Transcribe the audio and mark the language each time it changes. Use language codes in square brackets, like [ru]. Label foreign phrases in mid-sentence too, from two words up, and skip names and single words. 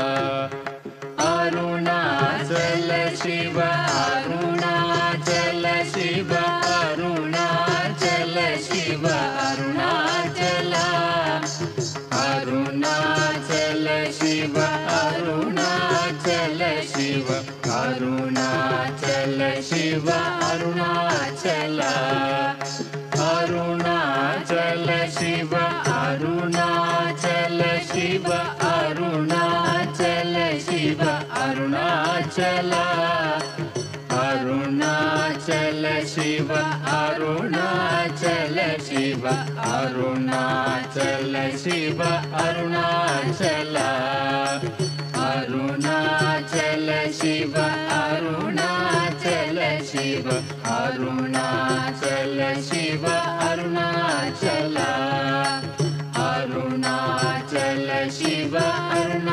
[te] అరుణాచల శివ అరుణాచల శివ అరుణాచల శివ అరుణాచల అరుణాచల శివ అరుణాచల శివ అరుణాచల శివ అరుణాచల [kn] ಅರುಣಾಚಲ ಶಿವ ಅರುಣಾಚಲ ಶಿವ ಅರುಣಾಚಲ ಶಿವ ಅರುಣಾಚಲ ಅರುಣಾಚಲ ಶಿವ ಅರುಣಾಚಲ ಶಿವ ಅರುಣಾಚಲ ಶಿವ ಅರುಣಾಚಲ ಅರುಣಾಚಲ ಶಿವ ಅರುಣಾಚಲ ಶಿವ ಅರುಣಾಚಲ ಶಿವ ಅರುಣಾಚಲ ಅರುಣಾಚಲ ಶಿವ